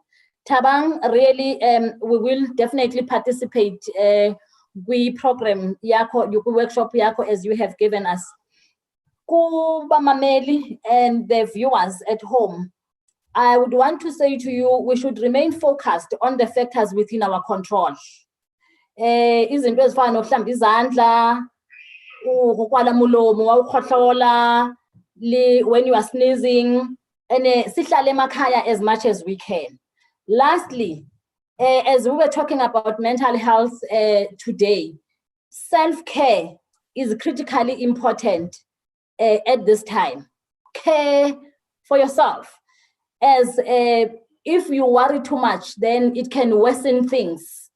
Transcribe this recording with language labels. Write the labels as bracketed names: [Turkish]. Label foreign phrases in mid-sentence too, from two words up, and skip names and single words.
[English] Tabang, really, we will definitely participate we program yako, workshop yako as you have given us. [North Ndebele] Kuba Mameli [English] and the viewers at home, I would want to say to you, we should remain focused on the factors within our control. [North Ndebele] Izinto ezifana nokuhlamba izandla, ukwala mulomo wawukhohlola, [English] when you are sneezing, and [North Ndebele] sihlale emakhaya [English] as much as we can. Lastly, as we were talking about mental health today, self-care is critically important at this time. Care for yourself, as if you worry too much, then it can worsen things.